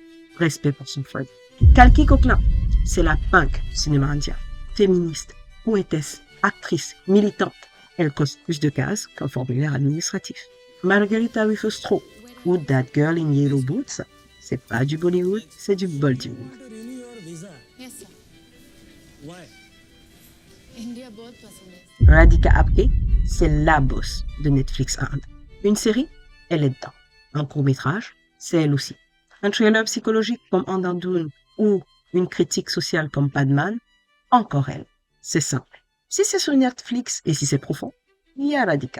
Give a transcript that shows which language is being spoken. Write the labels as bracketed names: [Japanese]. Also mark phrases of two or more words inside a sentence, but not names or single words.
[French] Respect pour son frère. Kalki Koechlin, c'est la punk du cinéma indien. féministe, poétesse, actrice, militante. Elle cause plus de cases qu'un formulaire administratif. Margarita Ruffostro ou That Girl in Yellow Boots, c'est pas du Bollywood, c'est du Bollywood. [English] Yes, sir. [Hindi] India बहुत पसंद है. [French] Radhika Apte, c'est la boss de Netflix Inde. Une série, elle est dedans. Un court-métrage, c'est elle aussi. Un thriller psychologique comme Andhadhun ou une critique sociale comme Padman, encore elle. C'est simple. Si c'est sur Netflix et si c'est profond, il y a Radhika.